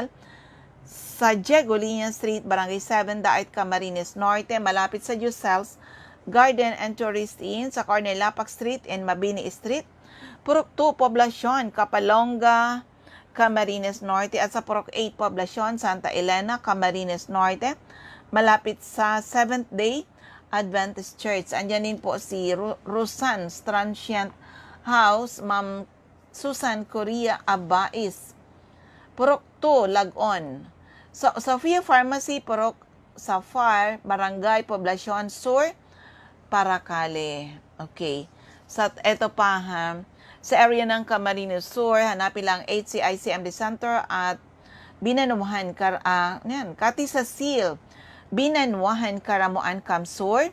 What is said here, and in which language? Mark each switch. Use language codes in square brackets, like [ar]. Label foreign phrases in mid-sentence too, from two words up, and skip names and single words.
[tl] Sa Jegolinia Street, Barangay 7, Daet, Camarines Norte, malapit sa Jusel's Garden and Tourist Inn, sa corner Lapak Street and Mabini Street. Purok 2, Poblacion, Kapalonga, Camarines Norte, at sa Purok 8, Poblacion, Santa Elena, Camarines Norte, malapit sa Seventh-day Adventist Church. Andyan din po si Rusan's Transient House, Ma'am Susan Korea Abais. Purok 2, Lagon. So, Sofia Pharmacy, Purok Safar, Barangay Poblacion Sur, Paracale. Okay. So, eto pa ha. Sa area ng Camarines Sur, hanapin lang HCIC MD Center at Binanuhan, Kati sa Seal, Binanwahan, Karamuan, Kamsur.